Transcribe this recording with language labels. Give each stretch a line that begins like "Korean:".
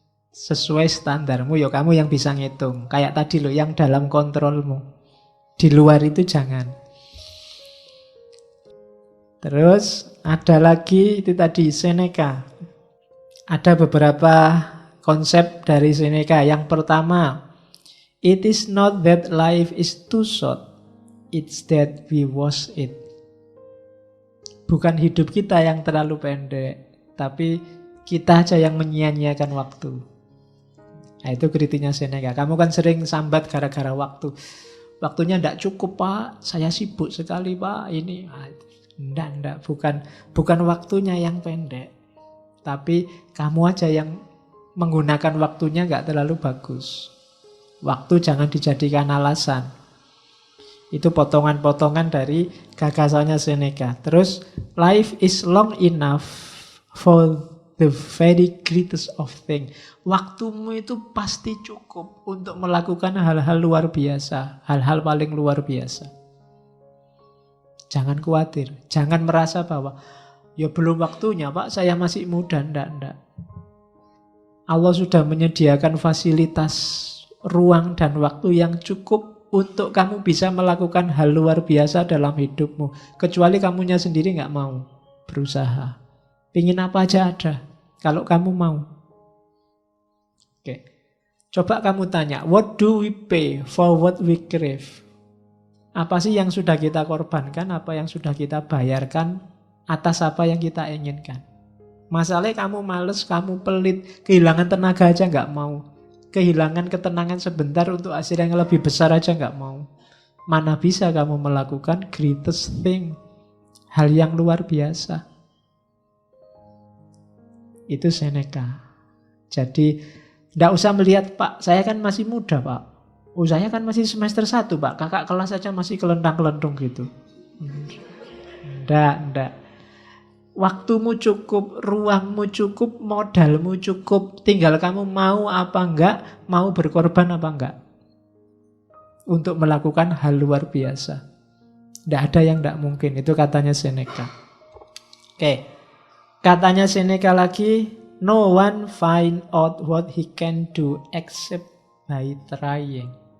Indonesian: Sesuai standarmu, ya kamu yang bisa ngitung. Kayak tadi loh, yang dalam kontrolmu. Di luar itu jangan. Terus ada lagi itu tadi Seneca. Ada beberapa konsep dari Seneca. Yang pertama,
English: it is not that life is too short, it's that we waste it.
Indonesian: Bukan hidup kita yang terlalu pendek, tapi kita aja yang menyia-nyiakan waktu. Nah, itu kritiknya Seneca. Kamu kan sering sambat gara-gara waktu. Waktunya tidak cukup, Pak. Saya sibuk sekali, Pak. Ini Enggak, bukan waktunya yang pendek. Tapi kamu aja yang menggunakan waktunya nggak terlalu bagus. Waktu jangan dijadikan alasan. Itu potongan-potongan dari gagasannya Seneca. Terus,
English: life is long enough for the very greatest of things.
Indonesian: Waktumu itu pasti cukup untuk melakukan hal-hal luar biasa. Hal-hal paling luar biasa. Jangan khawatir, jangan merasa bahwa ya belum waktunya, Pak, saya masih muda. Enggak. Allah sudah menyediakan fasilitas ruang dan waktu yang cukup untuk kamu bisa melakukan hal luar biasa dalam hidupmu. Kecuali kamunya sendiri nggak mau berusaha. Pingin apa aja ada, kalau kamu mau. Oke. Coba kamu tanya,
English: what do we pay for what we crave?
Indonesian: Apa sih yang sudah kita korbankan, apa yang sudah kita bayarkan atas apa yang kita inginkan? Masalahnya kamu males, kamu pelit, kehilangan tenaga aja nggak mau. Kehilangan ketenangan sebentar untuk hasil yang lebih besar aja nggak mau. Mana bisa kamu melakukan
English: greatest thing,
Indonesian: hal yang luar biasa. Itu Seneca. Jadi nggak usah melihat, Pak, saya kan masih muda, Pak. Oh, saya kan masih semester 1, Pak. Kakak kelas saja masih kelentang-kelentung gitu. Enggak. Waktumu cukup, ruangmu cukup, modalmu cukup. Tinggal kamu mau apa enggak, mau berkorban apa enggak. Untuk melakukan hal luar biasa. Enggak ada yang enggak mungkin. Itu katanya Seneca. Oke. Katanya Seneca lagi,
English: no one find out what he can do except by trying.